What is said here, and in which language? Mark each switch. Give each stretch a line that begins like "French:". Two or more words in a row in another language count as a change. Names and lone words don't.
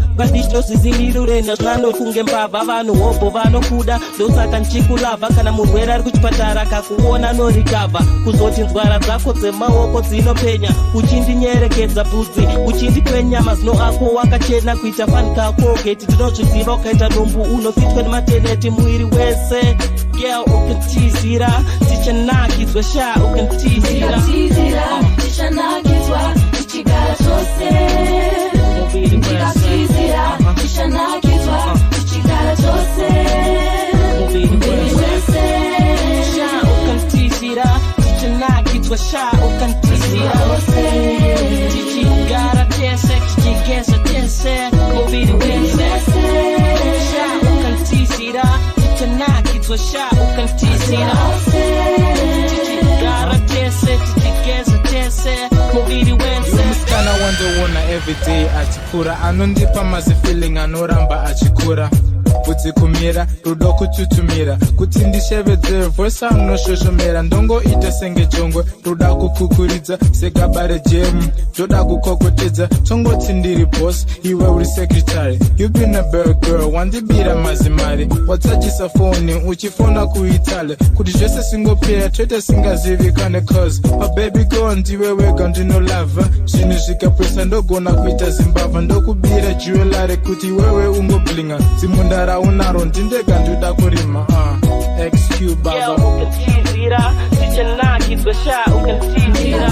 Shona: badito zizimilurena nano kunge mbava vanu hobo vano kuda dosaka nchikulava kana murwera ari kuchipatara kakuona no recover kuzoti nzwara dzako dzemaoko dzinopenya uchindinyerekedza bvudzi uchindipenyama zino ako wakachena kuita fani kako geti tinozviziva ukaita dumbu unofitwa nemateneti mwiri wese girl ukantizira tichanakizwa sha ukantizira tichanakizwa tichigara chose tikatizira tichanakizwa tichigara chose mubiri wese sha ukantizira tichanakizwa sha ukantizira tichigara tese tichigeza tese mubiri wese sha ukantizira tichanakizwa sha ukantizira tichigara tese tichigeza tese mubiri wese. Musikana wandoona everyday achikura anondipa mazi feeling anoramba achikura kudzikumira rudo kututumira kuti ndishevedzere voice amunoshoshomera ndongoita senge jongwe ruda kukukuridza segabare jemu ndoda kukokotedza tongoti ndiri boss iwe uri secretary
English: you been a bad girl
Shona: wandibira mazimari watsajisa foni uchifona kuitale kuti zvese singopera toita singazivikane
English: cause a baby girl
Shona: ndiwe wega ndinolava zvinhu zvikapwesa ndogona kuita zimbabwe ndokubira jewelry kuti wewe ungoblinga dzimundara unaro ndindega ndoda kurima ExQue baba ukantizira tichanakizwa sha ukantizira